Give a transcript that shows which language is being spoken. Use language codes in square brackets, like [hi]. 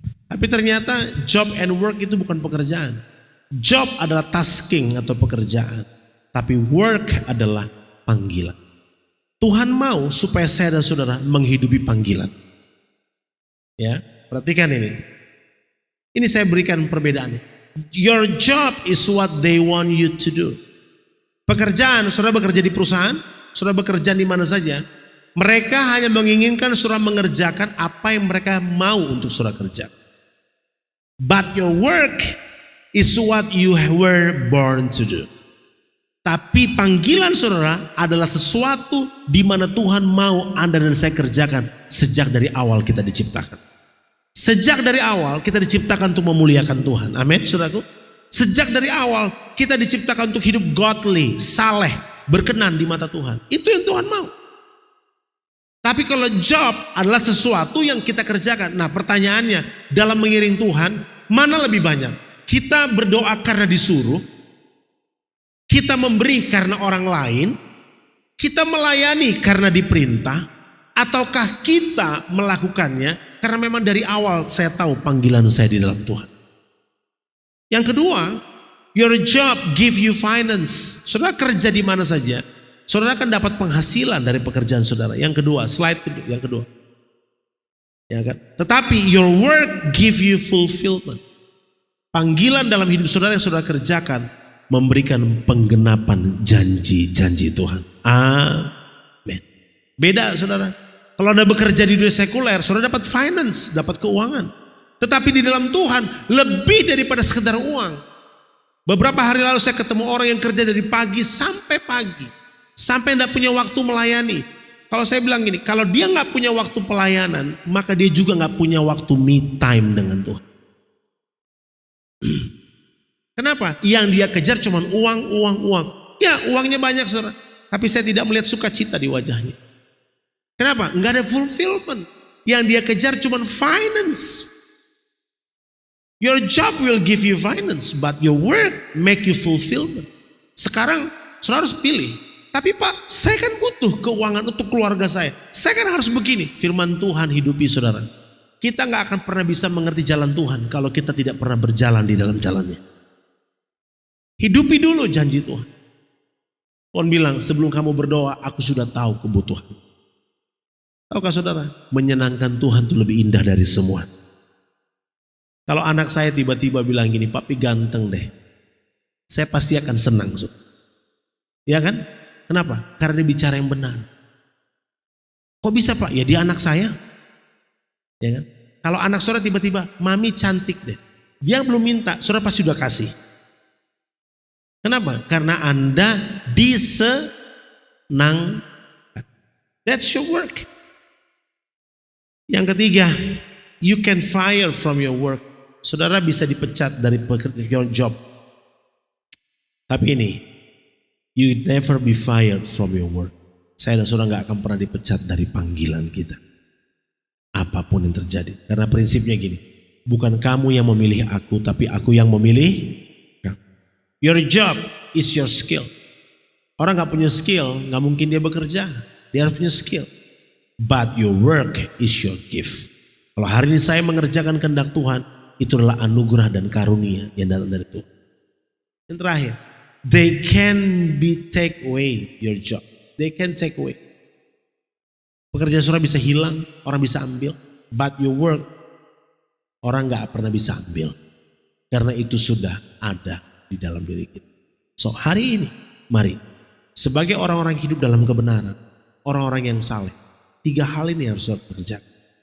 [id] Tapi ternyata [en] job and work [id] itu bukan pekerjaan. Job adalah tasking atau pekerjaan. Tapi work adalah panggilan. Tuhan mau supaya saya dan saudara menghidupi panggilan. Ya, perhatikan ini. Ini saya berikan perbedaannya. [en] Your job is what they want you to do. [id] Pekerjaan, saudara bekerja di perusahaan, saudara bekerja di mana saja. Mereka hanya menginginkan saudara mengerjakan apa yang mereka mau untuk saudara kerja. [en] But your work is what you were born to do. [id] Tapi panggilan saudara adalah sesuatu di mana Tuhan mau Anda dan saya kerjakan sejak dari awal kita diciptakan. Sejak dari awal kita diciptakan untuk memuliakan Tuhan. Amin, saudaraku. Sejak dari awal kita diciptakan untuk hidup godly, saleh, berkenan di mata Tuhan. Itu yang Tuhan mau. Tapi kalau job adalah sesuatu yang kita kerjakan. Nah pertanyaannya, dalam mengiring Tuhan, mana lebih banyak? Kita berdoa karena disuruh, kita memberi karena orang lain, kita melayani karena diperintah, ataukah kita melakukannya karena memang dari awal saya tahu panggilan saya di dalam Tuhan. Yang kedua, [en] your job give you finance. [id] Saudara kerja di mana saja, saudara akan dapat penghasilan dari pekerjaan saudara. Yang kedua, slide yang kedua. Ya kan? Tetapi [en] your work give you fulfillment. [id] Panggilan dalam hidup saudara yang saudara kerjakan memberikan penggenapan janji-janji Tuhan. Amin. Beda saudara. Kalau Anda bekerja di dunia sekuler, saudara dapat finance, dapat keuangan. Tetapi di dalam Tuhan lebih daripada sekedar uang. Beberapa hari lalu saya ketemu orang yang kerja dari pagi sampai pagi. Sampai tidak punya waktu melayani. Kalau saya bilang gini, kalau dia nggak punya waktu pelayanan, maka dia juga nggak punya waktu me time dengan Tuhan. Kenapa? Yang dia kejar cuma uang. Ya, uangnya banyak, saudara. Tapi saya tidak melihat sukacita di wajahnya. Kenapa? Nggak ada fulfillment. Yang dia kejar cuma finance. [en] Your job will give you finance, but your work make you fulfillment. [id] Sekarang, saudara harus pilih. Tapi Pak, saya kan butuh keuangan untuk keluarga saya. Saya kan harus begini. Firman Tuhan hidupi saudara. Kita nggak akan pernah bisa mengerti jalan Tuhan kalau kita tidak pernah berjalan di dalam jalannya. Hidupi dulu janji Tuhan. Tuhan bilang, sebelum kamu berdoa, aku sudah tahu kebutuhan. Tahukah saudara, menyenangkan Tuhan itu lebih indah dari semua. Kalau anak saya tiba-tiba bilang gini, papi ganteng deh, saya pasti akan senang. Ya kan? Kenapa? Karena dia bicara yang benar. Kok bisa Pak? Ya dia anak saya. Ya kan? Kalau anak saudara tiba-tiba, mami cantik deh, dia belum minta, saudara pasti sudah kasih. Kenapa? Karena Anda disenangkan. [en] That's your work. [id] Yang ketiga, [en] you can fire from your work. [id] Saudara bisa dipecat dari pekerjaan job. Tapi ini, [en] you never be fired from your work. [id] Saya dan saudara gak akan pernah dipecat dari panggilan kita. Apapun yang terjadi. Karena prinsipnya gini, bukan kamu yang memilih aku, tapi aku yang memilih kamu. [en] Your job is your skill. [id] Orang gak punya skill, gak mungkin dia bekerja. Dia harus punya skill. [en] But your work is your gift. [id] Kalau hari ini saya mengerjakan kehendak Tuhan, itu adalah anugerah dan karunia yang datang dari Tuhan. Yang terakhir, [en] they can be take away your job. They can take away. [id] Pekerjaan saudara bisa hilang, orang bisa ambil. [en] But your work, [id] orang gak pernah bisa ambil. Karena itu sudah ada di dalam diri kita. So hari ini, mari. Sebagai orang-orang hidup dalam kebenaran, orang-orang yang saleh, 3 hal ini harus saudara kerjakan.